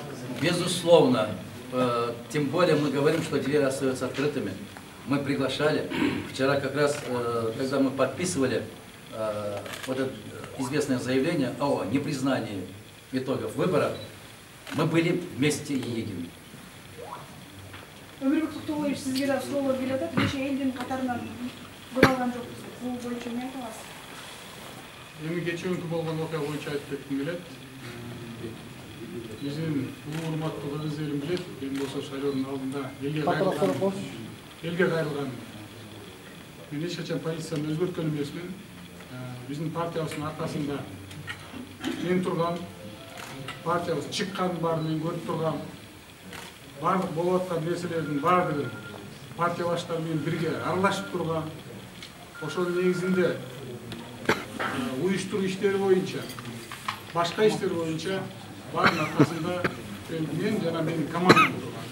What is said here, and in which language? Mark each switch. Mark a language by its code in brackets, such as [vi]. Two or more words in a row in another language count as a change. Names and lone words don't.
[ru] Безусловно. Тем более мы говорим, что двери остаются открытыми. Мы приглашали. Вчера как раз, когда мы подписывали вот это известное заявление о непризнании итогов выборов, мы были вместе и едины. [kk] Өмірбек Тоқтоғлиевич, сізге де слово береді. Неше елдің қатарынан бұралған жоқпыз. Бұл бойынша не айтасыз? [ky] Эми кечээкү болгон окуя боюнча айтып кетким келет. Биздин улуу урматтуу кыргыз элим билет, мен болсо шайлоонун алдында элге кайрылган. Мен эч качан позициямды өзгөрткөн эмесмин. Биздин партиябыздын аркасында мен турган, партиябыз чыккандын баарын мен көрүп турган, барлык болуп аткан нерселердин баардыгын партия баштары менен бирге аралашып турган, ошонун негизинде уюштуруу иштери боюнча, башка иштер боюнча баардын аркасында мен жана менин командам турган.